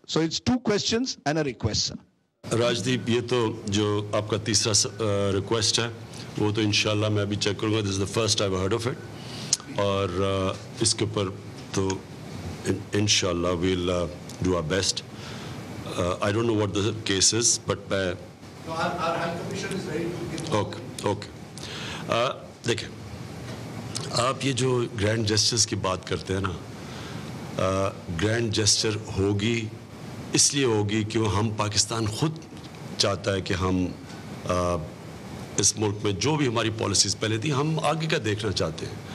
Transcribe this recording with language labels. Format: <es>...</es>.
<en>So it's two questions and a request, sir.</en> <ur>راجدیپ, یہ تو جو آپ کا تیسرا ریکویسٹ ہے وہ تو انشاءاللہ میں ابھی چیک کروں گا.</ur> <en>this is the first I have heard of it,</en> <ur>اور اس کے اوپر تو انشاءاللہ</ur> <en>We'll do our best. I don't know what the case is, but our High Commission is ready to give. Okay.</en> <ur>دیکھیں, آپ یہ جو گرینڈ جسٹرز کی بات کرتے ہیں نا, گرینڈ جسٹر ہوگی اس لیے ہوگی کہ ہم پاکستان خود چاہتا ہے کہ ہم اس ملک میں جو بھی ہماری پالیسیز پہلے تھی ہم آگے کا دیکھنا چاہتے ہیں.</ur>